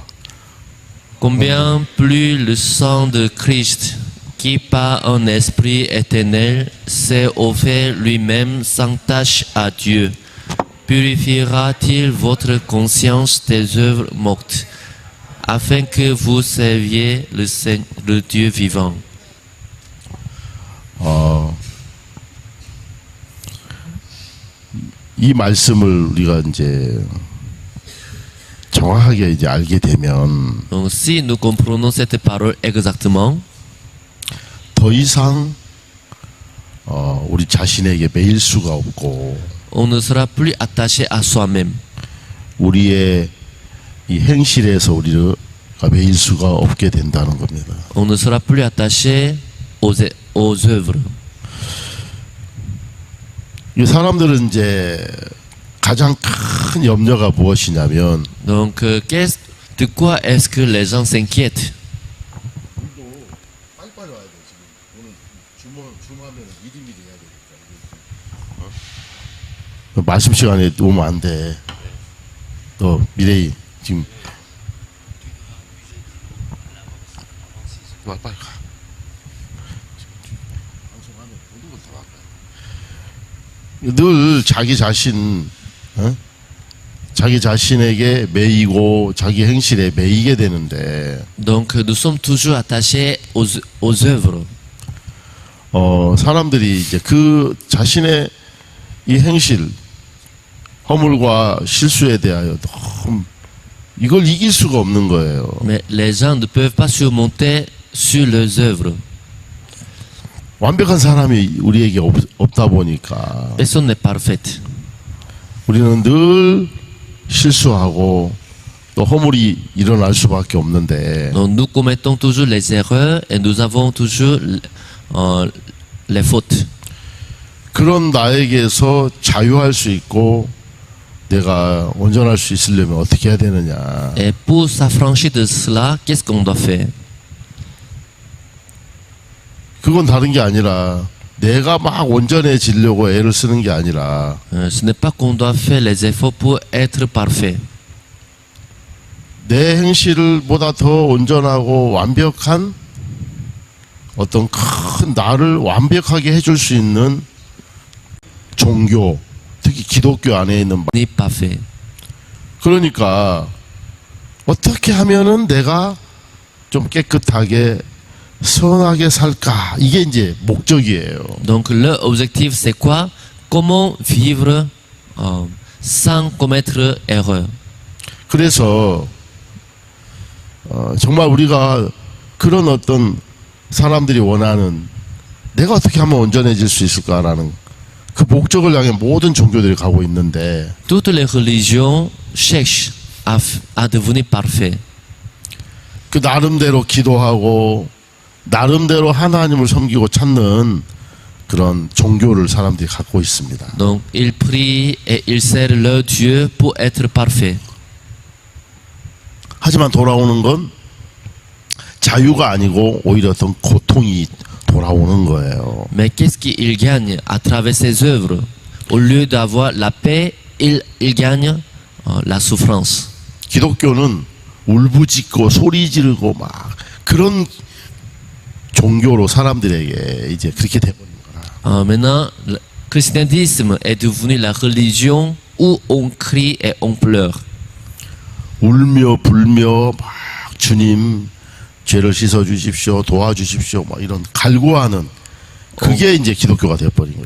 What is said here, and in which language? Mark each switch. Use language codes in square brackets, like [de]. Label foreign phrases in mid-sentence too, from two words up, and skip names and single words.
[fr] Combien plus le sang de Christ, qui par un esprit éternel s'est offert lui-même sans tache à Dieu, purifiera-t-il votre conscience des œuvres mortes, afin que vous serviez le Dieu vivant. [ko] 이 말씀을 우리가 이제 정확하게 이제 알게 되면 [fr] Donc si nous comprenons cette parole exactement, [ko] 더 이상 우리 자신에게 매일 수가 없고 [fr] on ne sera plus attaché à soi-même. [ko] 우리의 이 행실에서 우리가 매일 수가 없게 된다는 겁니다. [fr] On ne sera plus attaché aux œuvres. [ko] 이 사람들은 이제 가장 큰 염려가 무엇이냐면 [fr] Donc, de quoi est-ce que les gens s'inquiètent? [ko] 빨리빨리 와야 돼. 지금 오늘 주문하면 미리미리 해야 되니까. 말씀 시간에 오면 안 돼. 너 미래이 지금 빨리 가. 방송하면 모든 걸다 늘 자기 자신, 자기 자신에게 매이고 자기 행실에 매이게 되는데, [fr] Donc, nous sommes toujours attachés aux œuvres. [ko] 사람들이 이제 그 자신의 이 행실, 허물과 실수에 대하여 너무 이걸 이길 수가 없는 거예요. [fr] Mais les gens ne peuvent pas surmonter sur leurs œuvres. [ko] 완벽한 사람이 우리에게 없다 보니까 [fr] Personne n'est parfaite. [ko] 우리는 늘 실수하고 또 허물이 일어날 수밖에 없는데 [fr] Donc, nous commettons toujours les erreurs et nous avons toujours les fautes. [ko] 그런 나에게서 자유할 수 있고 내가 온전할 수 있으려면 어떻게 해야 되느냐. [fr] Et pour s'affranchir de cela, qu'est-ce qu'on doit faire? [ko] 그건 다른 게 아니라 내가 막 온전해지려고 애를 쓰는 게 아니라 [fr] Ce n'est pas qu'on doit faire les efforts pour être parfait. [ko] 내 행실을 보다 더 온전하고 완벽한 어떤 큰 나를 완벽하게 해줄 수 있는 종교, 특히 기독교 안에 있는 [fr] N'est pas fait. [ko] 그러니까 어떻게 하면은 내가 좀 깨끗하게 선하게 살까 이게 이제 목적이에요. [fr] Donc, leur objectif, c'est quoi? Comment vivre sans commettre erreur. [ko] 그래서 정말 우리가 그런 어떤 사람들이 원하는 내가 어떻게 하면 온전해질 수 있을까라는 그 목적을 향해 모든 종교들이 가고 있는데 [fr] Toutes les religions cherchent à devenir parfait. [ko] 그 나름대로 기도하고 나름대로 하나님을 섬기고 찾는 그런 종교를 사람들이 갖고 있습니다. [fr] Donc, ils prient et ils servent leur Dieu pour être parfait. [ko] 하지만 돌아오는 건 자유가 아니고 오히려 어떤 고통이 돌아오는 거예요. [fr] Mais qu'est-ce qu'ils gagnent à travers ces œuvres? Au lieu d'avoir la paix, ils gagnent la souffrance. [ko] 기독교는 울부짖고 소리 지르고 막 그런 종교로 사람들에게 이제 그렇게 돼버린 거라. [fr] Maintenant, le christianisme est devenu la religion où on crie et on pleure. [ko] 울며 불며 막 주님 죄를 씻어 주십시오, 도와주십시오, 막 이런 갈구하는 그게 이제 기독교가 되어버린 거예요.